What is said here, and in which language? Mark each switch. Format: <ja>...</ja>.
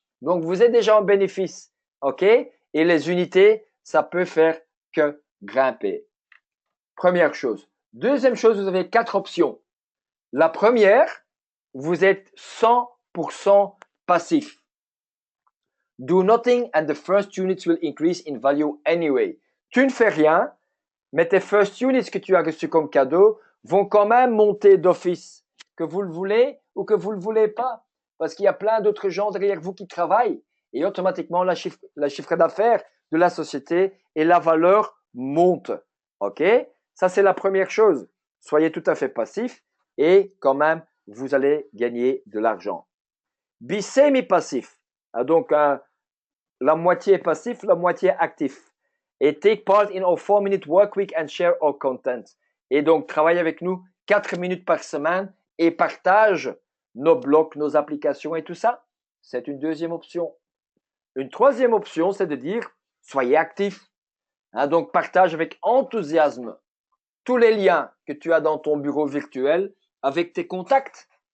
<fr>Donc, vous êtes déjà en bénéfice. OK? Et les unités, ça peut faire que grimper. Première chose. Deuxième chose, vous avez 4 options. La première, vous êtes 100% passif.</fr> <en>Do nothing and the first units will increase in value anyway.</en> <fr>Tu ne fais rien, mais tes first units que tu as reçus comme cadeau vont quand même monter d'office, que vous le voulez ou que vous le voulez pas, parce qu'il y a plein d'autres gens derrière vous qui travaillent et automatiquement la chiffre d'affaires de la société et la valeur monte. OK? Ça, c'est la première chose. Soyez tout à fait passif et quand même, vous allez gagner de l'argent.</fr> <en>Be semi-passif.</en> <fr>Donc, la moitié passif, la moitié actif.</fr> <en>Et take part in our 4-minute work week and share our content.</en> <fr>Et donc, travaille avec nous 4 minutes par semaine et partage nos blogs, nos applications et tout ça. C'est une deuxième option. Une troisième option, c'est de dire, soyez actif. Donc, partage avec enthousiasme tous les liens que tu as dans ton bureau virtuel avec tes contacts.</fr>